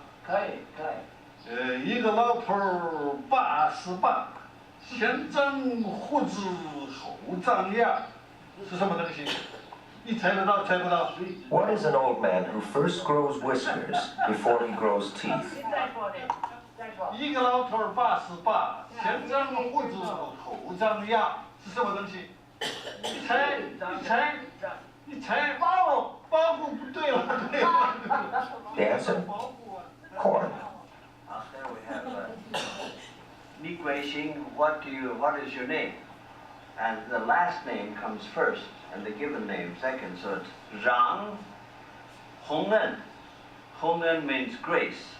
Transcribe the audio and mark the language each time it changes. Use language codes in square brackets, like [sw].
[zh] "一个老头儿88，先长胡子后长牙，是什么东西？你猜得到？猜不到？" [en] What is an old man who first grows whiskers before he grows teeth? [zh] 一个老头儿88，先长胡子后长牙，是什么东西？你猜，你猜，你猜，包谷不对了，对了。 [en] The answer? Corn. There we have Ni Guixing, what is your name? And the last name comes first, and the given name second. So it's Zhang Hongen. Hongen means grace.